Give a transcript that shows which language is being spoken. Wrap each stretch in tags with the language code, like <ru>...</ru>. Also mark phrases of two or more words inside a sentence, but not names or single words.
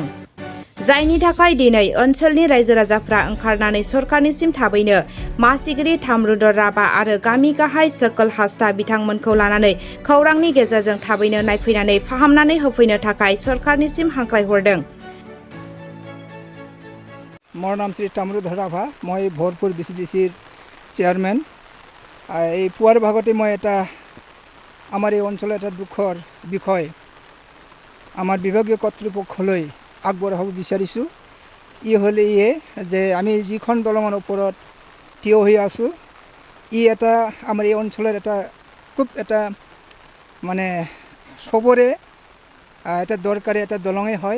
<brx>जायनि थाखाय दिनै ओनसोलनि रायजो राजाफ्रा ओंखारनानै सरकारनिसिम थाबैनो मासिगिरि थामरुदर राभा आरो गामि गाहाय सोकोल हास्ता बिथांमोनखौ लानानै खौरांनि गेजेरजों थाबैनो नायफैनानै फाहामनानै होफैनो थाखाय सरकारनिसिम हांख्रायहरदों।</brx> <as>মোৰ নাম श्री ताम्रुधर राभा। মই ভৰপুৰ BCDCৰ চেয়ারম্যান। এই পুৱাৰ ভাগতে মই এটা আমাৰ এই অঞ্চলৰ এটা দুখৰ বিষয় আমাৰ বিভাগীয় কৰ্তৃপক্ষলৈ আগবঢ়াব বিচাৰিছোঁ। ই হ'ল যে আমি যিখন দলঙৰ ওপৰত থিয় হৈ আছোঁ, ই এটা আমাৰ এই অঞ্চলৰ এটা খুব এটা মানে সবৰে এটা দৰকাৰী এটা দলঙেই হয়।</as>